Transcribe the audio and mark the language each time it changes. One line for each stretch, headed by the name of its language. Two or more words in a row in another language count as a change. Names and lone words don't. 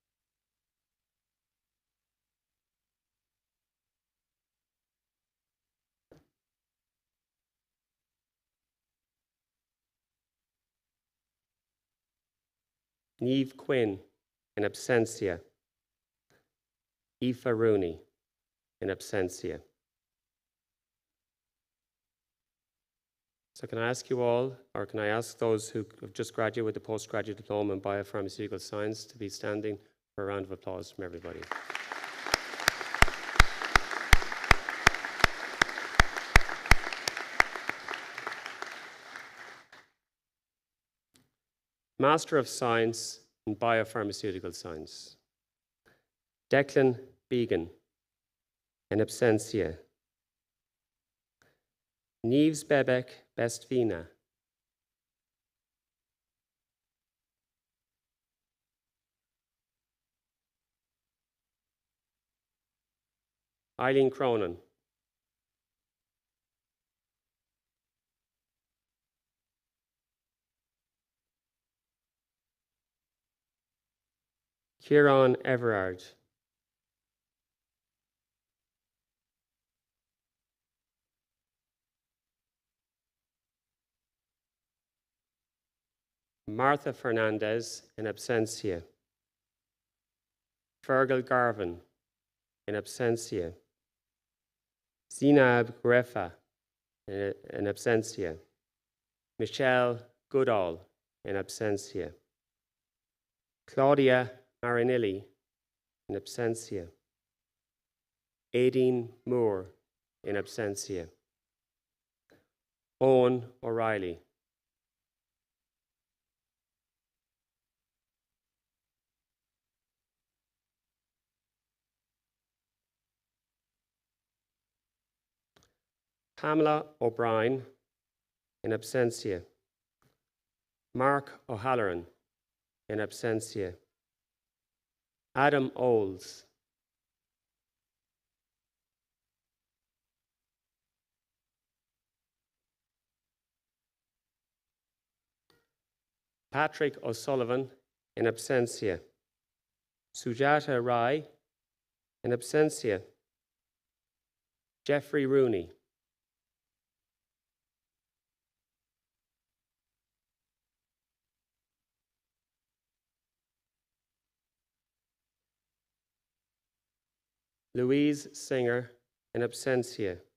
English: Niamh Quinn, in absentia. Aoife Rooney, in absentia. So can I ask you all, or can I ask those who have just graduated with the postgraduate diploma in biopharmaceutical science to be standing for a round of applause from everybody. Master of Science in Biopharmaceutical Science. Declan Began, in absentia. Neves bebek best vina. Eileen Cronin. Kieran Everard. Martha Fernandez in absentia. Fergal Garvin in absentia. Zinab Grefa in absentia. Michelle Goodall in absentia. Claudia Marinelli in absentia. Aideen Moore in absentia. Owen O'Reilly. Pamela O'Brien in absentia. Mark O'Halloran in absentia. Adam Oles. Patrick O'Sullivan in absentia. Sujata Rai in absentia. Jeffrey Rooney. Louise Singer in absentia.